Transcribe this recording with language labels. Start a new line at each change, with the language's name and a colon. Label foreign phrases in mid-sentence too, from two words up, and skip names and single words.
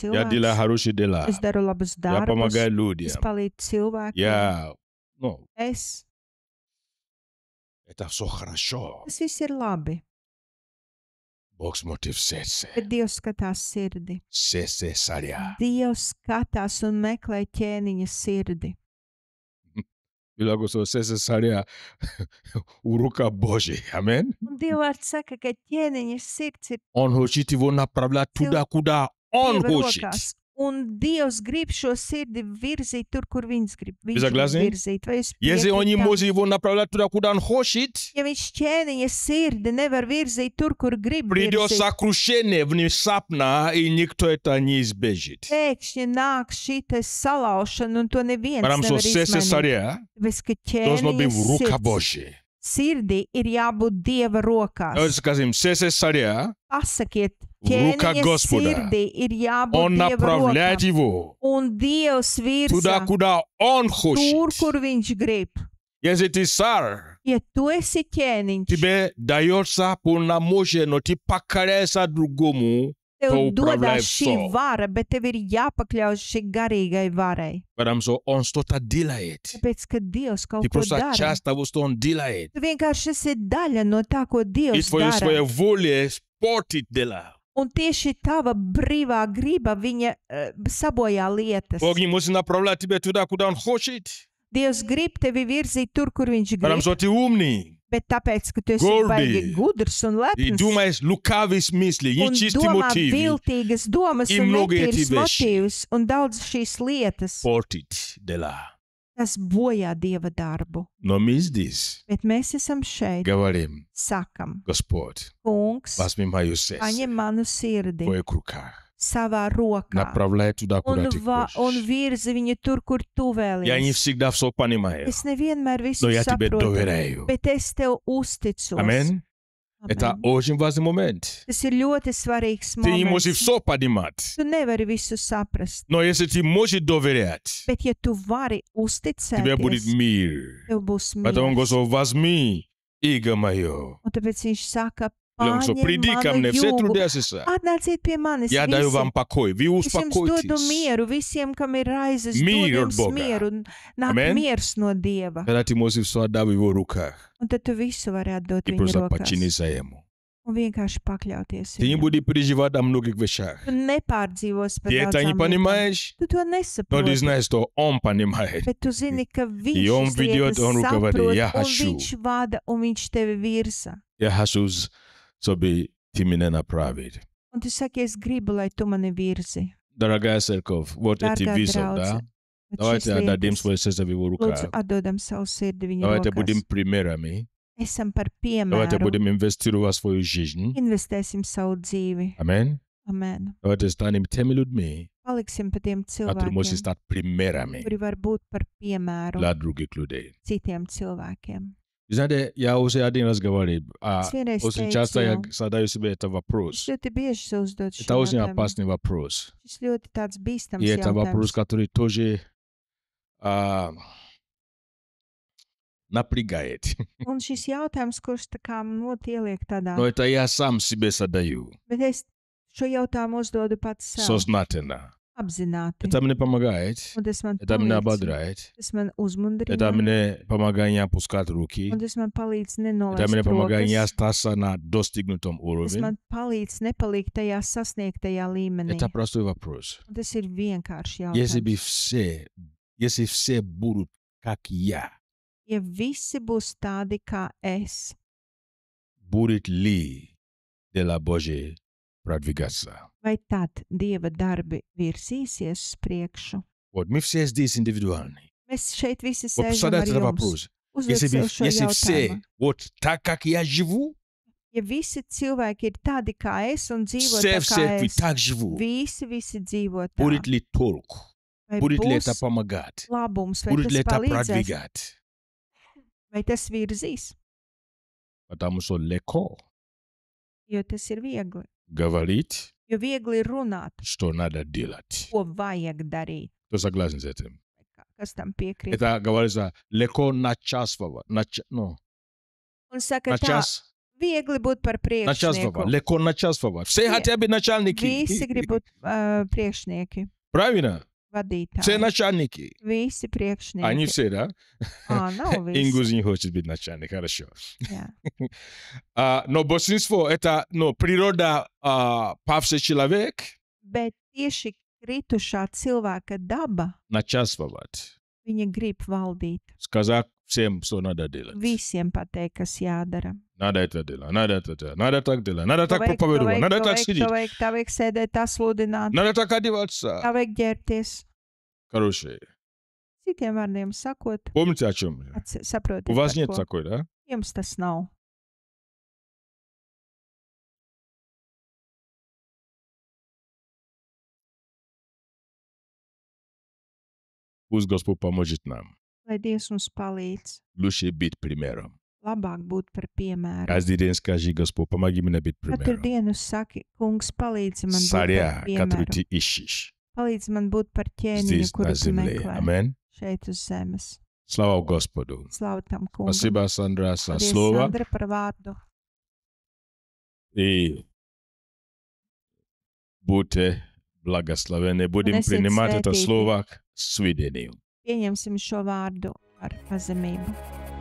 Russian: Я делаю
Latvian: cilvēks,
Russian: хорошие дела.
Latvian: es daru labus
Russian: Я
Latvian: darbus,
Russian: помогаю
Latvian: es
Russian: людям.
Latvian: palīdzu cilvēkiem.
Russian: Я...
Latvian: Es,
Russian: это все хорошо.
Latvian: tas viss ir labi,
Russian: Бог смотрит в сердце.
Latvian: bet Dievs skatās sirdi.
Russian: Сердце царя.
Latvian: Dievs skatās un meklē ķēniņa sirdi.
Russian: Библия говорит, что сердце царя у рука Божьей. Амин.
Latvian: Un Dievvvārds saka, ka ķēniņa sirds ir
Russian: Он хочет его направлять туда, куда он
Latvian: Dieva
Russian: хочет.
Latvian: rokās. Un Dievs grib šo sirdi virzīt tur, kur viņš grib
Russian: Согласны?
Latvian: virzīt. Vai jūs
Russian: Если он не
Latvian: piekrītat?
Russian: может его направлять туда, куда он хочет,
Latvian: Ja viņš ķēniņa sirdi nevar virzīt tur, kur grib
Russian: придет
Latvian: virzīt,
Russian: сокрушение внезапно, и никто это не избежит.
Latvian: pēkšņi nāk šī te salaušana, un to neviens
Russian: Потому что
Latvian: nevar
Russian: сердце
Latvian: izmainīt.
Russian: царя
Latvian: Tāpēc, ka
Russian: должно быть в рука
Latvian: ķēniņa
Russian: Божьей.
Latvian: sirdī ir jābūt Dieva rokās.
Russian: Давайте скажем, сердце царя,
Latvian: Pasakiet,
Russian: в руках
Latvian: ķēniņa
Russian: Господа.
Latvian: sirdī ir jābūt
Russian: он
Latvian: Dieva
Russian: направляет
Latvian: rokās.
Russian: его
Latvian: Un Dievs
Russian: туда,
Latvian: virza
Russian: куда он
Latvian: tur,
Russian: хочет.
Latvian: kur viņš grib.
Russian: Если ты царь,
Latvian: Ja tu esi ķēniņš,
Russian: тебе дается полномочия, но ты покоряешься другому,
Latvian: tev to dodās
Russian: upravляет
Latvian: šī
Russian: всё.
Latvian: vara, bet tev ir jāpakļauj šī garīgai varai.
Russian: потому что он что-то делает.
Latvian: Tāpēc, ka Dievs kaut
Russian: Ты
Latvian: ko
Russian: просто
Latvian: dara.
Russian: часть того, что он делает.
Latvian: Tu vienkārši esi daļa no tā, ko
Russian: И
Latvian: Dievs
Russian: твоей своей
Latvian: dara.
Russian: воле портит дела.
Latvian: Un tieši tava brīvā griba viņa sabojā lietas.
Russian: Бог не может направлять тебя туда, куда он хочет.
Latvian: Dievs grib tevi virzīt tur, kur viņš
Russian: Потому
Latvian: grib,
Russian: что ты умный.
Latvian: bet tāpēc, ka tu esi
Russian: Gordi.
Latvian: baigi gudrs un
Russian: И
Latvian: lepns
Russian: думаешь лукавые смысли,
Latvian: un
Russian: нечистые
Latvian: domā
Russian: мотивы.
Latvian: viltīgas domas
Russian: И
Latvian: un
Russian: многие
Latvian: netīras
Russian: эти вещи.
Latvian: motīvus un daudz šīs lietas,
Russian: Портит дела.
Latvian: tas bojā Dieva darbu.
Russian: Но мы здесь
Latvian: Bet mēs esam šeit,
Russian: говорим,
Latvian: sakam,
Russian: Господь,
Latvian: kungs,
Russian: возьми мое сердце
Latvian: paņem manu
Russian: в
Latvian: sirdi
Russian: твоих руках.
Latvian: savā rokā
Russian: Направляй туда, куда
Latvian: un,
Russian: ты
Latvian: un
Russian: хочешь.
Latvian: virzi viņu tur, kur tu
Russian: Я не
Latvian: vēlies.
Russian: всегда все понимаю,
Latvian: Es nevienmēr visu
Russian: но я тебе
Latvian: saprotu,
Russian: доверяю.
Latvian: bet es tev uzticos.
Russian: Аминь.
Latvian: Amen.
Russian: Это очень важный момент.
Latvian: Tas ir ļoti svarīgs
Russian: Ты не можешь
Latvian: moments.
Russian: все понимать.
Latvian: Tu nevari visu saprast,
Russian: Но если ты можешь доверять,
Latvian: bet ja tu vari
Russian: тебе будет
Latvian: uzticēties,
Russian: мир.
Latvian: tev būs
Russian: Поэтому
Latvian: miers.
Russian: Господь, возьми иго мое.
Latvian: Un tāpēc viņš saka,
Russian: Потому что
Latvian: paņem
Russian: приди ко
Latvian: manu
Russian: мне, все
Latvian: jūgu,
Russian: трудящиеся.
Latvian: atnāciet pie manis
Russian: Я даю
Latvian: visi.
Russian: вам покой. Вы
Latvian: Es jums dodu
Russian: успокойтесь.
Latvian: mieru visiem, kam ir raizes, Mīru dod
Russian: от
Latvian: jums
Russian: Бога.
Latvian: mieru, nāk Amen. miers no Dieva.
Russian: Когда ты можешь все отдать в его руках,
Latvian: Un tad tu visu vari atdot
Russian: ты
Latvian: viņa
Russian: просто
Latvian: rokās
Russian: подчинишься ему.
Latvian: un vienkārši pakļauties
Russian: Ты не
Latvian: viņam.
Russian: будешь переживать о многих вещах.
Latvian: Tu nepārdzīvos par
Russian: Ты это не
Latvian: daudzām lietām.
Russian: понимаешь,
Latvian: Tu to
Russian: но ты
Latvian: nesaproti.
Russian: знаешь, что он понимает.
Latvian: Bet tu zini, ka viņš
Russian: И он
Latvian: šīs
Russian: ведет,
Latvian: lietas
Russian: он руководит.
Latvian: saprot,
Russian: Я
Latvian: un
Russian: хочу.
Latvian: viņš vada, un viņš tevi virza.
Russian: Я хочу, чтобы ты меня направил.
Latvian: Un tu saki, es gribu, lai tu mani virzi.
Russian: Дорогая церковь, вот эти
Latvian: Dārgā
Russian: визов, да?
Latvian: draudze, bet
Russian: Давайте
Latvian: šīs
Russian: отдадим
Latvian: lietas,
Russian: свое сердце в его руках.
Latvian: lūdzu, atdodam savu sirdi viņa
Russian: Давайте
Latvian: rokās.
Russian: будем примерами.
Latvian: Esam par
Russian: Давайте
Latvian: piemēru.
Russian: будем инвестировать в свою жизнь.
Latvian: Investēsim savu dzīvi.
Russian: Аминь.
Latvian: Amen.
Russian: Давайте станем теми людьми,
Latvian: Paliksim par tiem
Russian: которые можем
Latvian: cilvēkiem,
Russian: стать примерами
Latvian: kuri var būt par piemēru
Russian: для других людей.
Latvian: citiem cilvēkiem.
Russian: Знаете, я уже один раз говорил,
Latvian: Es vienreiz
Russian: очень часто я
Latvian: teicu,
Russian: задаю себе этот
Latvian: es
Russian: вопрос.
Latvian: ļoti bieži sev uzdodu šo
Russian: Это очень
Latvian: jautājumu.
Russian: опасный вопрос.
Latvian: Šis ļoti tāds bīstams
Russian: И это вопрос,
Latvian: jautājums.
Russian: который тоже напрягает.
Latvian: Un šis jautājums, kurš tā kā ļoti ieliek tādā,
Russian: Но это я сам себе задаю
Latvian: bet es šo jautājumu uzdodu pats sev
Russian: сознательно.
Latvian: apzināti.
Russian: Это мне помогает,
Latvian: Un tas man
Russian: это меня
Latvian: palīdz,
Russian: ободряет,
Latvian: tas man
Russian: это
Latvian: uzmundrina,
Russian: мне помогает не опускать руки,
Latvian: un tas man palīdz
Russian: это мне
Latvian: nenolaist
Russian: помогает не
Latvian: rokas.
Russian: остаться на достигнутом
Latvian: Tas
Russian: уровне.
Latvian: man palīdz nepalikt tajā sasniegtajā līmenī.
Russian: Это простой вопрос.
Latvian: Un tas ir vienkārši
Russian: Если бы
Latvian: jautājums.
Russian: если все будут как я,
Latvian: Ja visi būs tādi kā es,
Russian: будет ли дело Божие продвигаться?
Latvian: vai tad Dieva darbi virsīsies uz priekšu?
Russian: Вот мы все здесь индивидуальны.
Latvian: Mēs šeit visi
Russian: Вот
Latvian: sēžam ar
Russian: задайте этот
Latvian: jums.
Russian: вопрос.
Latvian: Uzdod
Russian: Если,
Latvian: sev šo
Russian: если
Latvian: jautājumu.
Russian: все вот так, как я живу,
Latvian: Ja visi cilvēki ir tādi kā es un dzīvo
Russian: все
Latvian: tā
Russian: в
Latvian: kā
Russian: церкви
Latvian: es,
Russian: так живут,
Latvian: visi dzīvo tā,
Russian: будет ли толк?
Latvian: vai
Russian: Будет ли это
Latvian: būs
Russian: помогать?
Latvian: labums, vai
Russian: Будет ли
Latvian: tas
Russian: это
Latvian: palīdzēs,
Russian: продвигать?
Latvian: vai tas virzīs,
Russian: Потому что легко
Latvian: jo tas ir viegli.
Russian: говорить,
Latvian: Jo viegli ir runāt,
Russian: что надо делать.
Latvian: ko vajag darīt.
Russian: Кто согласен с этим?
Latvian: Kas tam piekrīt?
Russian: Это говорится легко начальствовать.
Latvian: Un saka tā,
Russian: Начас,
Latvian: viegli būt par
Russian: начальствовать.
Latvian: priekšnieku.
Russian: Легко начальствовать. Все хотят быть начальники.
Latvian: Visi grib būt priekšnieki,
Russian: Правильно? Все
Latvian: vadītāji.
Russian: начальники.
Latvian: Visi
Russian: Они
Latvian: priekšnieki.
Russian: все, да?
Latvian: Nav visi.
Russian: Ингуз не хочет быть начальником. Хорошо.
Latvian: Jā.
Russian: Но большинство это природа павший человек
Latvian: Bet tieši kritušā cilvēka daba,
Russian: начальствовать.
Latvian: Viņa grib valdīt.
Russian: Сказать всем, что надо делать.
Latvian: Visiem pateikt, kas jādara.
Russian: Надо это делать, надо это делать, надо так делать, надо так проповедовать, надо так сидеть,
Latvian: Tā vajag sēdēt, tā sludināt,
Russian: надо так одеваться.
Latvian: tā vajag ģērbties.
Russian: Короче,
Latvian: Citiem vārdiem sakot,
Russian: помните о чем?
Latvian: saprotiet,
Russian: У вас
Latvian: par
Russian: нет
Latvian: ko.
Russian: такой, да?
Latvian: Jums tas nav.
Russian: Пусть Господь поможет нам.
Latvian: Lai Dievs mums palīdz
Russian: Лучше быть примером.
Latvian: labāk būt par piemēru.
Russian: Каждый день скажи, Господь, помоги мне быть
Latvian: Katru
Russian: примером.
Latvian: dienu saki, kungs, palīdzi man būt
Russian: Царя,
Latvian: par
Russian: который
Latvian: piemēru.
Russian: ты ищешь
Latvian: Palīdzi man būt par ķēniņu,
Russian: здесь,
Latvian: kuru
Russian: на
Latvian: tu
Russian: земле.
Latvian: meklē
Russian: Аминь.
Latvian: šeit uz zemes.
Russian: Слава Господу.
Latvian: Slavu tam kungam.
Russian: Спасибо, Сандра, за
Latvian: Paldies,
Russian: слово.
Latvian: Sandra, par vārdu.
Russian: И будьте благословенны. Будем
Latvian: Esiet
Russian: принимать это
Latvian: svētīti.
Russian: слово к сведению.
Latvian: Pieņemsim šo vārdu ar pazemību.